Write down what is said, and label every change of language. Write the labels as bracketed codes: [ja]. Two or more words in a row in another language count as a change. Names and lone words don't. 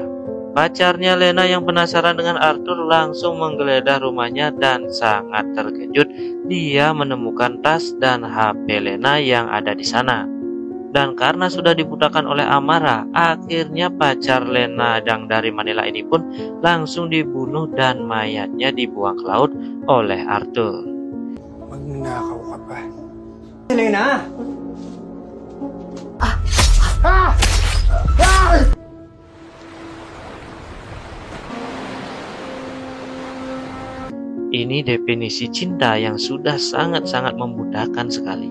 [id] Pacarnya Lena yang penasaran dengan Arthur langsung menggeledah rumahnya dan sangat terkejut dia menemukan tas dan HP Lena yang ada di sana. Dan karena sudah dibutakan oleh amarah, akhirnya pacar Lena yang dari Manila ini pun langsung dibunuh dan mayatnya dibuang ke laut oleh Arthur. [tl] Magnanakaw ka pa. [id] Lena! Ini definisi cinta yang sudah sangat-sangat membudakkan sekali.